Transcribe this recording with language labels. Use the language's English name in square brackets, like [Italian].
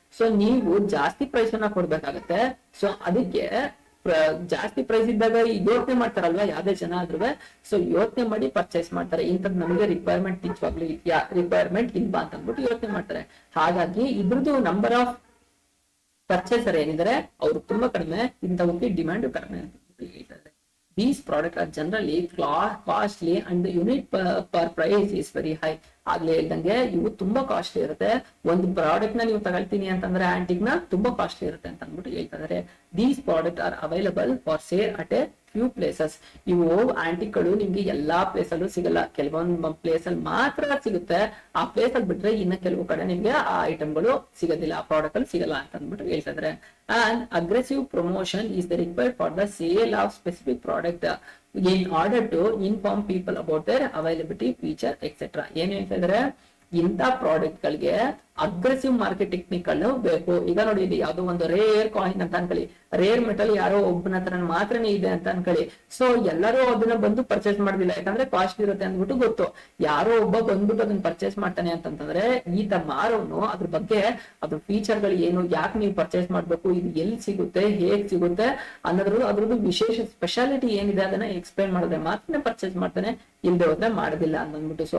[Kannada] So ನೀವು ಜಾಸ್ತಿ price ಅನ್ನ ಕೊಡ್ಬೇಕಾಗತ್ತೆ. ಸೊ ಅದಕ್ಕೆ ಜಾಸ್ತಿ ಪ್ರೈಸ್ ಇದ್ದಾಗ ಯೋಚನೆ ಮಾಡ್ತಾರಲ್ವಾ ಯಾವ್ದೇ ಜನ ಆದ್ರೂ. ಸೊ ಯೋಚನೆ ಮಾಡಿ ಪರ್ಚೇಸ್ ಮಾಡ್ತಾರೆ. ಇಂಥದ್ದು ನಮಗೆ ರಿಕ್ವೈರ್ಮೆಂಟ್ ರಿಕ್ವೈರ್ಮೆಂಟ್ ಇಲ್ವಾ ಅಂತ ಅಂದ್ಬಿಟ್ಟು ಯೋಚನೆ ಮಾಡ್ತಾರೆ. ಹಾಗಾಗಿ ಇದ್ರದ್ದು ನಂಬರ್ ಆಫ್ ಪರ್ಚೇಸರ್ ಏನಿದ್ದಾರೆ ಅವರು ತುಂಬಾ ಕಡಿಮೆ, ಇಂಥವಕ್ಕೆ ಡಿಮ್ಯಾಂಡ್ ಕಡಿಮೆ ಅಂತ ಹೇಳ್ತಾರೆ. [English] These products are generally costly and the unit per price is very high. [Kannada] ಆಗ್ಲೇ ಹೇಳ್ದಂಗೆ ಇವು ತುಂಬಾ ಕಾಸ್ಟ್ಲಿ ಇರುತ್ತೆ. ಒಂದು ಪ್ರಾಡಕ್ಟ್ ನ ನೀವು ತಗೊಳ್ತೀನಿ ಅಂತಂದ್ರೆ ಆಂಟಿಕ್ ನ ತುಂಬಾ ಕಾಸ್ಟ್ಲಿ ಇರುತ್ತೆ ಅಂತ ಅಂದ್ಬಿಟ್ಟು ಹೇಳ್ತಾ ಇದಾರೆ. [English] These product are available for sale at a few places. [Kannada] ಇವು ಆಂಟಿಕ್ ಗಳು ನಿಮ್ಗೆ ಎಲ್ಲಾ ಪ್ಲೇಸ್ ಅಲ್ಲೂ ಸಿಗಲ್ಲ, ಕೆಲವೊಂದು ಪ್ಲೇಸ್ ಅಲ್ಲಿ ಮಾತ್ರ ಸಿಗುತ್ತೆ. ಆ ಪ್ಲೇಸ್ ಅಲ್ಲಿ ಬಿಟ್ರೆ ಇನ್ನ ಕೆಲವು ಕಡೆ ನಿಮ್ಗೆ ಆ ಐಟಮ್ ಗಳು ಸಿಗೋದಿಲ್ಲ, ಆ ಪ್ರಾಡಕ್ಟ್ ಅಲ್ಲಿ ಸಿಗಲ್ಲ ಅಂತ ಅಂದ್ಬಿಟ್ಟು ಹೇಳ್ತಾ ಇದಾರೆ. [English] And aggressive promotion is required for the sale of specific product in order to inform people about their availability, feature, etc. [Kannada] ಏನ್ ಹೇಳ್ತಾ ಇದಾರೆ, ಇಂಥ ಪ್ರಾಡಕ್ಟ್ ಗಳಿಗೆ ಅಗ್ರೆಸಿವ್ ಮಾರ್ಕೆಟ್ ಟೆಕ್ನಿಕ್ ಗಳು ಬೇಕು. ಈಗ ನೋಡಿ ಇಲ್ಲಿ ಯಾವ್ದೋ ಒಂದು ರೇರ್ ಕಾಯಿನ್ ಅಂತ ಅನ್ಕೊಳ್ಳಿ, ರೇರ್ ಮೆಟಲ್ ಯಾರೋ ಒಬ್ಬನ ಹತ್ರ ಮಾತ್ರನೇ ಇದೆ ಅಂತ ಅನ್ಕೊಳ್ಳಿ. ಸೊ ಎಲ್ಲರೂ ಅದನ್ನ ಬಂದು ಪರ್ಚೇಸ್ ಮಾಡೋದಿಲ್ಲ, ಯಾಕಂದ್ರೆ ಕಾಸ್ಟ್ ಇರುತ್ತೆ ಅಂದ್ಬಿಟ್ಟು ಗೊತ್ತು. ಯಾರೋ ಒಬ್ಬ ಬಂದ್ಬಿಟ್ಟು ಅದನ್ನ ಪರ್ಚೇಸ್ ಮಾಡ್ತಾನೆ ಅಂತಂದ್ರೆ ಈತ ಮಾರೋನು ಅದ್ರ ಬಗ್ಗೆ ಅದ್ರ ಫೀಚರ್ ಗಳು ಏನು, ಯಾಕೆ ನೀವು ಪರ್ಚೇಸ್ ಮಾಡ್ಬೇಕು, ಇದು ಎಲ್ಲಿ ಸಿಗುತ್ತೆ, ಹೇಗ್ ಸಿಗುತ್ತೆ ಅದ್ರದ್ದು ವಿಶೇಷ ಸ್ಪೆಷಾಲಿಟಿ ಏನಿದೆ ಅದನ್ನ ಎಕ್ಸ್ಪ್ಲೈನ್ ಮಾಡಿದ್ರೆ ಮಾತ್ರ ಪರ್ಚೇಸ್ ಮಾಡ್ತಾನೆ, ಇಲ್ದೆ ಹೋದ್ರೆ ಮಾಡೋದಿಲ್ಲ ಅಂತ ಅಂದ್ಬಿಟ್ಟು.